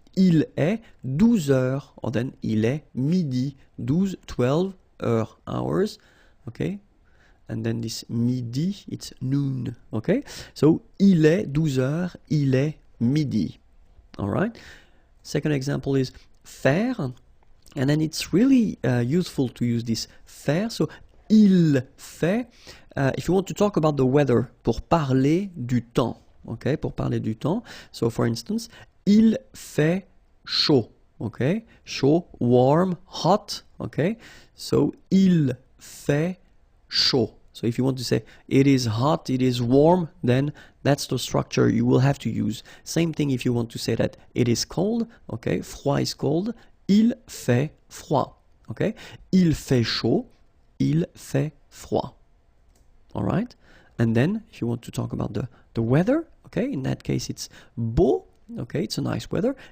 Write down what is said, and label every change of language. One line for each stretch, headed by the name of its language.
French: Il est 12 heures,
English: or then
French: il est midi,
English: 12 hours, okay. And then this midi, it's noon, okay. So
French: il est 12 heures, il est midi,
English: all right. Second example is faire, and then it's really useful to use this faire. So il fait, if you want to talk about the weather,
French: pour parler du temps,
English: okay, pour parler du temps. So for instance,
French: il fait chaud,
English: okay, chaud, warm, hot, okay.
French: So il fait chaud.
English: So if you want to say it is hot, it is warm, then that's the structure you will have to use. Same thing if you want to say that it is cold, okay, froid is cold,
French: il fait froid,
English: okay.
French: Il fait chaud, il fait froid.
English: All right? And then if you want to talk about the weather, okay, in that case it's beau, okay, it's a nice weather.